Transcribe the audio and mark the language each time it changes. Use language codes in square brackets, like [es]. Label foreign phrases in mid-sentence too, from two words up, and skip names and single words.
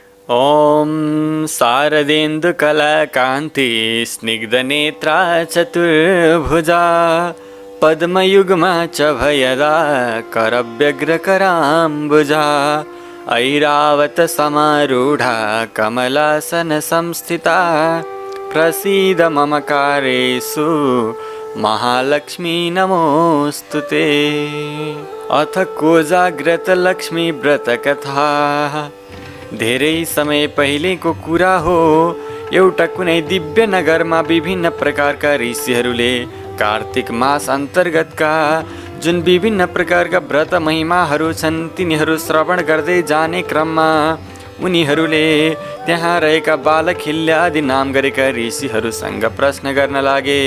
[sa] ॐ शारदेन्दुकलाकान्ति स्निग्धनेत्रा चतुर्भुजा पद्मयुग्मा च भयदा करव्यग्रकराम्बुजा ऐरावतसमारूढा कमलासनसंस्थिता प्रसीद मम कार्येषु महालक्ष्मी नमोऽस्तुते। अथ कोजाग्रतलक्ष्मी व्रतकथा। [ne] धेरै समय पहिलेको कुरा हो। एउटा कुनै दिव्य नगरमा विभिन्न प्रकारका ऋषिहरूले कार्तिक मास अन्तर्गतका जुन विभिन्न प्रकारका व्रत महिमाहरू छन् तिनीहरू श्रवण गर्दै जाने क्रममा उनीहरूले त्यहाँ रहेका बालखिल्य आदि नाम गरेका ऋषिहरूसँग प्रश्न गर्न लागे।